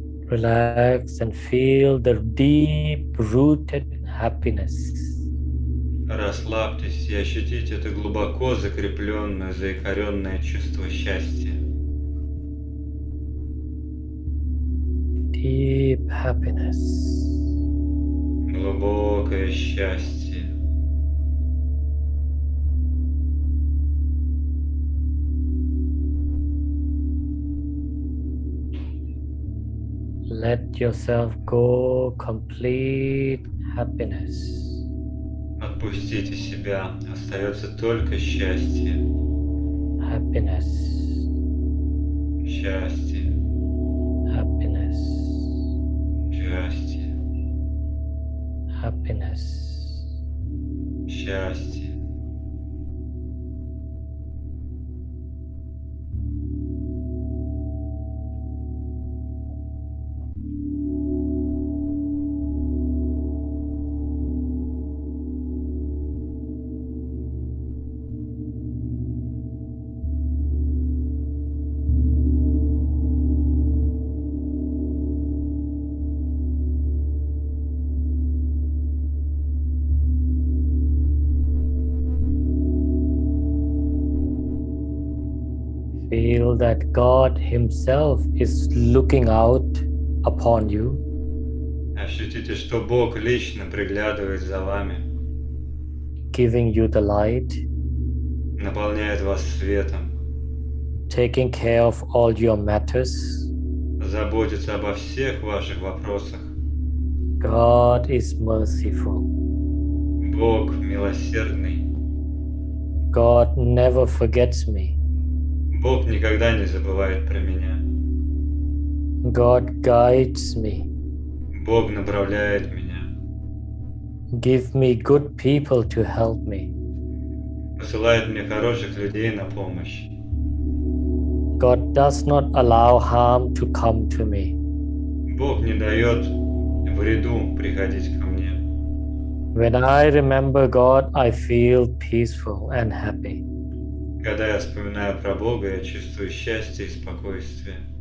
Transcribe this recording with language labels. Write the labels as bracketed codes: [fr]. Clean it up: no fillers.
[en] Relax and feel the deep-rooted happiness. [ru] Расслабьтесь и ощутите это глубоко закрепленное, заикаренное чувство счастья. [en] Deep happiness. [ru] Глубокое счастье. [en] Let yourself go, complete happiness. [ru] Отпустите себя. Остается только счастье. [en] Happiness. [ru] Счастье. [en] Happiness. [ru] Счастье. [en] Happiness. [ru] Счастье. [en] Feel that God Himself is looking out upon you, [ru] Ощутите, что Бог лично приглядывает за вами, [en] giving you the light, [ru] наполняет вас светом, [en] taking care of all your matters, [ru] заботится обо всех ваших вопросах, [en] God is merciful. [ru] Бог милосердный. [en] God never forgets me. [ru] Бог никогда не забывает про меня. [en] God guides me. [ru] Бог направляет меня. [en] Give me good people to help me. [ru] Посылает мне хороших людей на помощь. [en] God does not allow harm to come to me. [ru] Бог не дает вреду приходить ко мне. [en] When I remember God, I feel peaceful and happy. [ru] Когда я вспоминаю про Бога, я чувствую счастье и спокойствие.